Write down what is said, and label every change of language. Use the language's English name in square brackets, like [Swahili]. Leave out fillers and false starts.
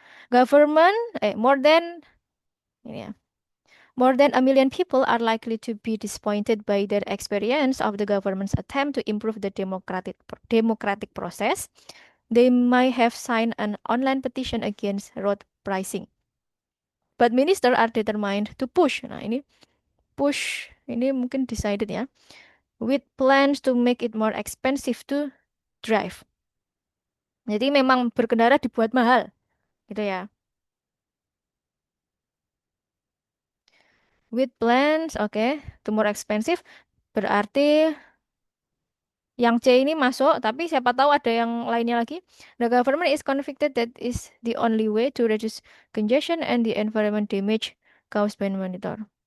[English] Government, more than, [Indonesian] ini ya. [English] More than a million people are likely to be disappointed by their experience of the government's attempt to improve the democratic process. They might have signed an online petition against road pricing. But ministers are determined to push. [Indonesian] Nah, ini push, ini mungkin decided ya. [English] With plans to make it more expensive to drive. [Indonesian] Jadi memang berkendara dibuat mahal, gitu ya. [English] With plans, oke, to more expensive. [Indonesian] Berarti yang C ini masuk, tapi siapa tahu ada yang lainnya lagi. [English] The government is convicted that is the only way to reduce congestion and the environment damage caused by monitor.